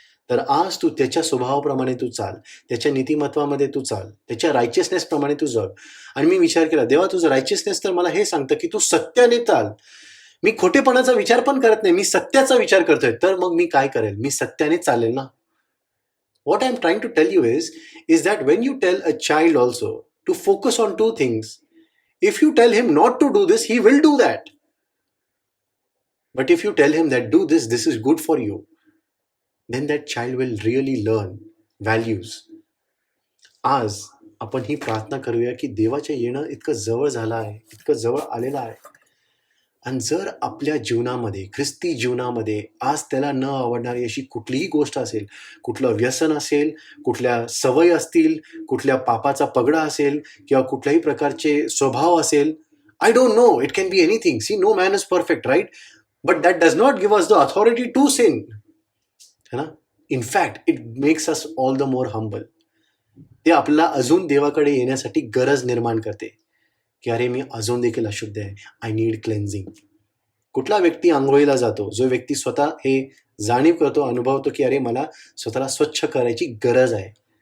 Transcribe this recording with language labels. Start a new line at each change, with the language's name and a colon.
Marathi: तर आज तू त्याच्या स्वभावाप्रमाणे तू चाल, त्याच्या नीतिमत्वामध्ये तू चाल, त्याच्या रायचियसनेस प्रमाणे तू जग. आणि मी विचार केला, देवा तुझं रायचियसनेस तर मला हे सांगतं की तू सत्याने चाल. मी खोटेपणाचा विचार पण करत नाही, मी सत्याचा विचार करतोय. तर मग मी काय करेल, मी सत्याने चालेल ना.
English: What I am trying to tell you is that when you tell a child also to focus on two things, if you tell him not to do this, he will do that. But if you tell him that do this, this is good for you, then that child will really learn values.
Marathi: आज आपण ही प्रार्थना करूया की देवाच्या येणं इतकं जवळ झालं आहे, इतकं जवळ आलेलं आहे. आणि जर आपल्या जीवनामध्ये, ख्रिस्ती जीवनामध्ये आज त्याला न आवडणारी अशी कुठलीही गोष्ट असेल, कुठलं व्यसन असेल, कुठल्या सवय असतील, कुठल्या पापाचा पगडा असेल, किंवा कुठल्याही प्रकारचे स्वभाव असेल,
English: I don't know, it can be anything. See, no man is perfect, right? But that does not give us the authority to sin.
Hindi: है ना?
English: In fact, it makes us all the more humble.
Marathi: ते आपल्याला अजून देवाकडे येण्यासाठी गरज निर्माण करते की अरे मी अजून देखील अशुद्ध आहे,
English: I need cleansing.
Marathi: कुठला व्यक्ती आंघोळीला जातो, जो व्यक्ती स्वतः हे जाणीव करतो, अनुभवतो की अरे मला स्वतःला स्वच्छ करायची गरज आहे.